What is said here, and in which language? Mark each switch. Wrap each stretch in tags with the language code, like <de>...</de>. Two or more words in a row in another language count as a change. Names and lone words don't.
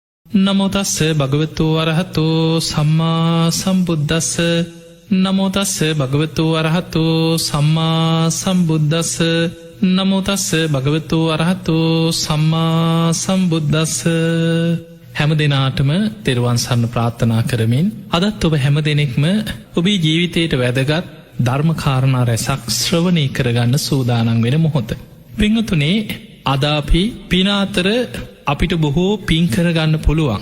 <pi>නමෝ තස්ස භගවතු වරහතෝ සම්මා සම්බුද්දස්ස නමෝ තස්ස භගවතු වරහතෝ සම්මා සම්බුද්දස්ස නමෝ තස්ස භගවතු වරහතෝ සම්මා සම්බුද්දස්ස.</pi> <si>හැම දෙනාටම තෙරුවන් සරණ ප්‍රාර්ථනා කරමින් අදත් ඔබ හැම දෙනෙක්ම ඔබේ ජීවිතයට වැදගත් ධර්මකාරණා රැසක් ශ්‍රවණය කරගන්න සූදානම් වෙන මොහොත. පින්වතුනේ, අද අපි පින අතර අපිට බොහෝ පින් කරගන්න පුළුවන්.</si>